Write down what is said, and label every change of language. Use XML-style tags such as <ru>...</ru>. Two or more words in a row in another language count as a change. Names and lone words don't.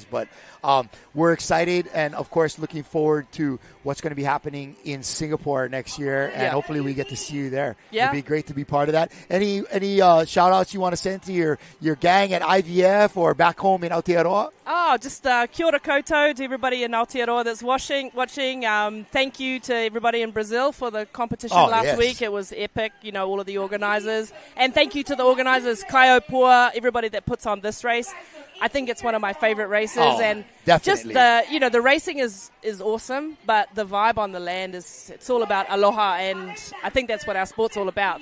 <en>But we're excited and, of course, looking forward to what's going to be happening in Singapore next year. And hopefully we get to see you there. Yeah. It'd be great to be part of that. Any shout-outs you want to send to your gang at IVF or back home in Aotearoa? Oh, just</en> <mi>kia ora koutou</mi> <en>to everybody in Aotearoa that's watching. Thank you to everybody in Brazil for the competition last week. It was epic, all of the organisers. And thank you to the organisers, Kai Opua, everybody that puts on this race. I think it's one of my favourite races. And definitely. just the racing is awesome, but the vibe on the land it's all about aloha, and I think that's what our sport's all about.</en>